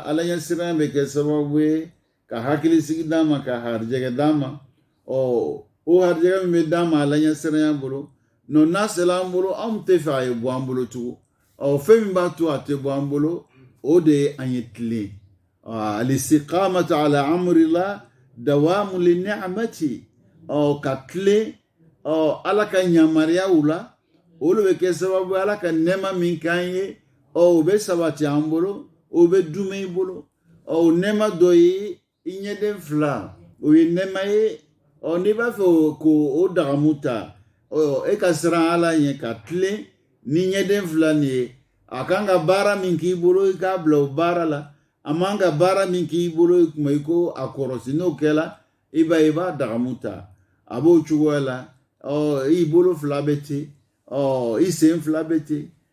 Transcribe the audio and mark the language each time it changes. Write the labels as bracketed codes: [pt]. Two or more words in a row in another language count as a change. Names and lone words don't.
[bm] ala ɲɛsiran bɛ kɛ sababu ye ka hakilisigi d'a ma ka harijɛgɛ d'a ma o harijɛgɛ min bɛ d'a ma ala ɲɛsiran bolo non n'a sera an bolo anw tɛ fɛ a ye bɔ an bolo tugun fɛn min b'a to a tɛ bɔ an bolo o de ye an ye tilen [ar] الاستقامة على أمر الله دوام للنعمة [bm] ka tilen ala ka yamariyaw la o de bɛ kɛ sababu ala ka nɛɛma min k'an ye o bɛ sabati an bolo o bɛ duma i bolo nɛɛma dɔ ye i ɲɛden fila o ye nɛɛma ye n'i b'a fɛ k'o dagamu ta e ka siran ala ɲɛ ka tilen ni ɲɛden fila nin ye a kan ka baara min k'i bolo i k'a bila o baara la a man ka baara min k'i bolo kuma i ko a kɔrɔsi n'o kɛla i b'a dagamu ta a b'o cogoya la i bolo fila bɛ ten i sen fila bɛ ten